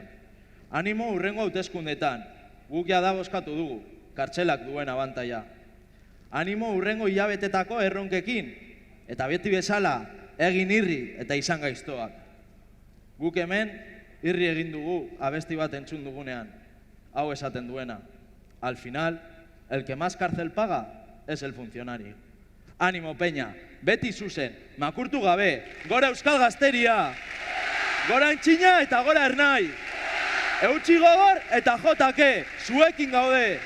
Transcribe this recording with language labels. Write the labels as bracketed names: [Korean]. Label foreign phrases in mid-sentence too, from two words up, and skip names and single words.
[Basque] Animo hurrengo hauteskundetan, guk jada bozkatu dugu, kartzelak duen abantaia. Animo hurrengo hilabetetako erronkekin, eta beti bezala egin irri eta izan gaiztoak. Guk hemen irri egin dugu abesti bat entzun dugunean, hau esaten duena. [Spanish] Al final, el que más cárcel paga es el funcionario. [Basque] Animo peña, beti zuzen, makurtu gabe, gora Euskal Gazteria, gora Antxina eta gora Ernai, eutxi gogor eta jotake, zuekin gaude.